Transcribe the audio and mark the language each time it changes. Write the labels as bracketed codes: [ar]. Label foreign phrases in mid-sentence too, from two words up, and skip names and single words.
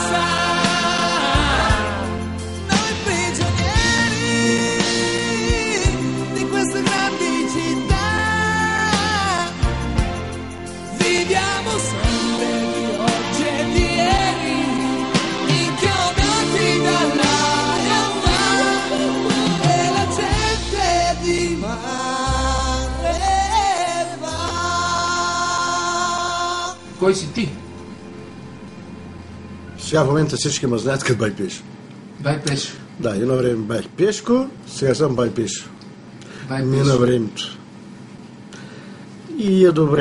[it] Noi prigionieri di queste grandi città viviamo sempre di oggi e di ieri, inchiodati dall'aria e la gente di mare va. [bg] Кой си ти? Сега в момента всички ме знаят като Бай Пешо. Бай Пешо. Да, едно време бях Пешко, сега съм Бай Пешо. Бай Мина Пешо. времето. И е добре.